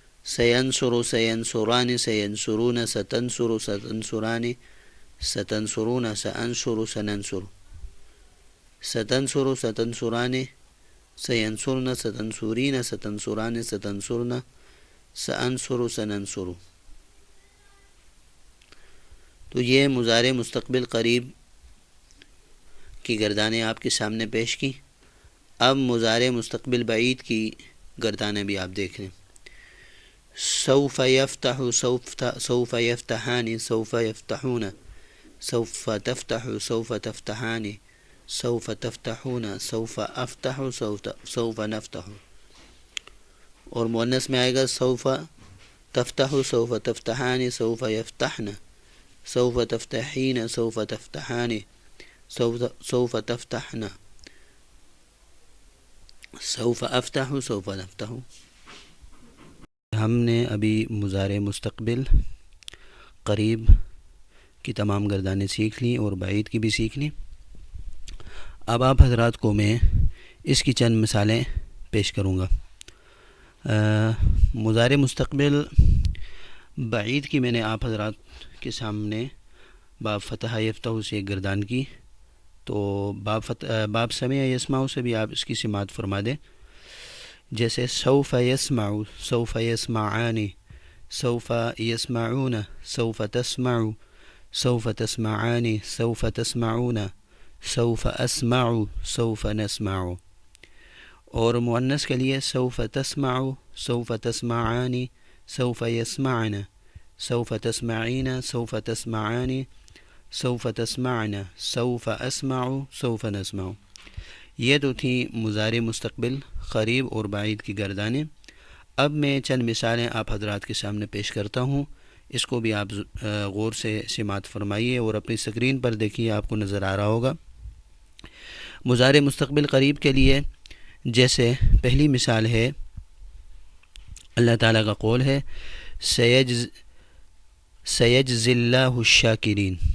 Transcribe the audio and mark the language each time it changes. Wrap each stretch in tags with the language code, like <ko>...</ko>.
<ar>سینصر سینصران سینصرون ستنصر ستنصران ستنصرون سأنصر سننصر ستنصر ستنصران سینصرن ستنصرین ستنصران ستنصرن سأنصر سننصر.</ar> <ur>تو یہ مضارع مستقبل قریب کی گردانیں آپ کے سامنے پیش کی. اب مضارع مستقبل بعید کی گردانیں بھی آپ دیکھ لیں.</ur> <ar>سوف یفتح سوف یفتحان سوف یفتحون سوف تفتح سوف تفتحان سوف تفتحون سوف افتح سوف نفتح.</ar> <ur>اور مؤنث میں آئے گا</ur> <ar>سوف تفتح سوف تفتحان سوف یفتحن سوف تفتحین سوف تفتحان سوف تفتحن سوف افتح سوف نفتح.</ar> <ur>ہم نے ابھی مضارع مستقبل قریب کی تمام گردانیں سیکھ لیں اور بعید کی بھی سیکھ لیں. اب آپ حضرات کو میں اس کی چند مثالیں پیش کروں گا. مضارع مستقبل بعید کی میں نے آپ حضرات کے سامنے باب فتح یفتح سے ایک گردان کی. تو باب سمع یسمع سے بھی آپ اس کی سماعت فرما دیں.</ur> <ar>جیسے سوف یسمع سوف یسمعان سوف یسمعون سوف تسمع سوف تسمعان سوف تسمعون سوف اسمع سوف نسمع.</ar> <ur>اور مؤنث کے لیے</ur> <ar>سوف تسمع سوف تسمعان سوف یسمعن سوف تسمعین سوف تسمعان سوف تسمعن سوف اسمع سوف نسمع.</ar> <ur>یہ تو تھیں مضارع مستقبل قریب اور بعید کی گردانیں. اب میں چند مثالیں آپ حضرات کے سامنے پیش کرتا ہوں. اس کو بھی آپ غور سے سماعت فرمائیے اور اپنی اسکرین پر دیکھیے، آپ کو نظر آ رہا ہوگا. مضارع مستقبل قریب کے لیے جیسے پہلی مثال ہے، اللہ تعالیٰ کا قول ہے</ur> <ar>سیجزی اللہ الشاکرین.</ar>